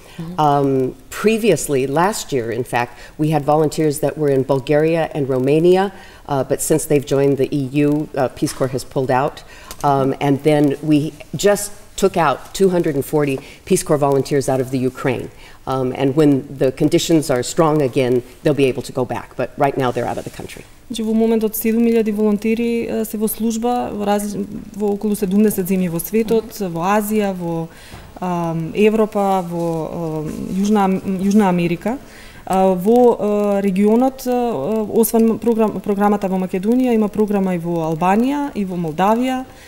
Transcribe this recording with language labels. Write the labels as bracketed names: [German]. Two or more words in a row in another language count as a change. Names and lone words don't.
[English] Previously, last year, in fact, we had volunteers that were in Bulgaria and Romania, but since they've joined the EU, Peace Corps has pulled out. And then we just took out 240 Peace Corps volunteers out of the Ukraine. And when the conditions are strong again, they'll be able to go back. But right now, they're out of the country. [Macedonian] Во моментот 7.000 волонтери се во служба во околу 70 земји во светот, во Азија, во Европа, во Јужна Америка. Во регионот, освен програмата во Македонија, има програма и во Албанија, и во Молдавија.